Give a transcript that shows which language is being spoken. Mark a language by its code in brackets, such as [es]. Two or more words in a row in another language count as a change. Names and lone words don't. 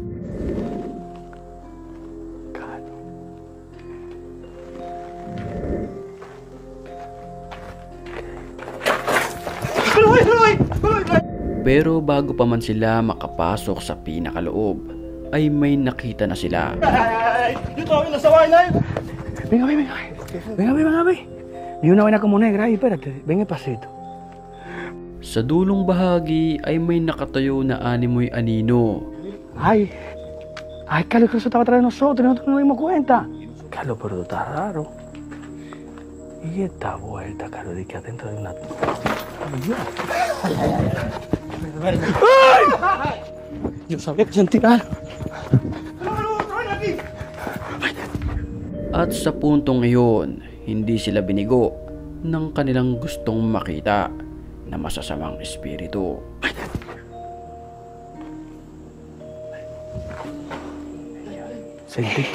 [tl] Pero bago pa man sila makapasok sa pinakaloob, ay may nakita na sila. [es] Venga. Ni una vaina como negra ahí, espérate, ven pasito. [tl] Sa dulong bahagi ay may nakatayo na animoy anino. Ay, [es] Carlos, que eso estaba atrás de nosotros, nosotros no nos dimos cuenta. Carlos, pero tú estás raro. Y esta vuelta, Carlos, de que adentro de una... ¡Ay! Yo sabía que sentí algo. [tl] At sa puntong iyon, hindi sila binigo ng kanilang gustong makita na masasamang espiritu. [es] Sentí.